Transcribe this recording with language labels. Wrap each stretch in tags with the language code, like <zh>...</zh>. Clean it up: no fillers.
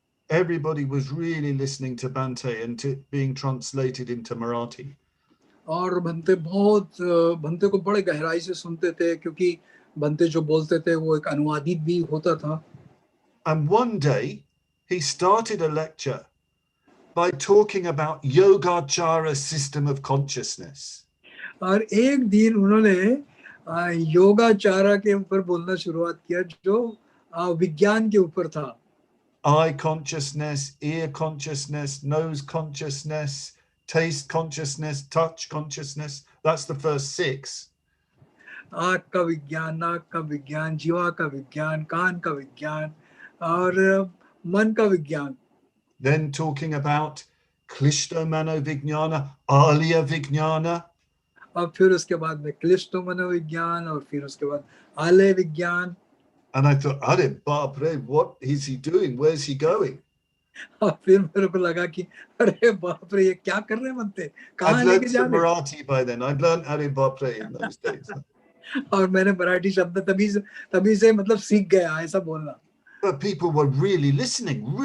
<en>Everybody was really listening to Bhante and being translated into Marathi.</en> <hi>और भंते को बड़े गहराई से सुनते थे, क्योंकि भंते जो बोलते थे वो एक अनुवादित भी होता था.</hi> <en>And one day he started a lecture by talking about Yogacara system of consciousness.</en> <hi>और एक दिन उन्होंने योगाचारा के ऊपर बोलना शुरुआत किया, जो विज्ञान के ऊपर था.</hi> <en>Eye consciousness, ear consciousness, nose consciousness, taste consciousness, touch consciousness. That's the first 6.</en> <hi>आँख का विज्ञान, नाक का विज्ञान, जीवा का विज्ञान, कान का विज्ञान और मन का विज्ञान.</hi> <en>Then talking about Klishto Mano Vijnana, Alya Vijnana.</en> <hi>और फिर उसके बाद में क्लिष्टो मनोविज्ञान और फिर उसके बाद आलय विज्ञान.</hi> <en>And I thought,</en> <hi>Are Bapre,</hi> <en>what is he doing? Where's he going?</en> <hi>और फिर मेरे को लगा कि अरे बाप रे, ये क्या कर रहे हैं बनते, कहाँ लेके जा रहे हैं.</hi> <en>Marathi by then. I'd learned</en> <hi>Are Bapre</hi> <en>in those days.</en> <hi>और मैंने मराठी शब्द तभी से मतलब सीख गया ऐसा बोलना.</hi> <en>But people were really listening.</en>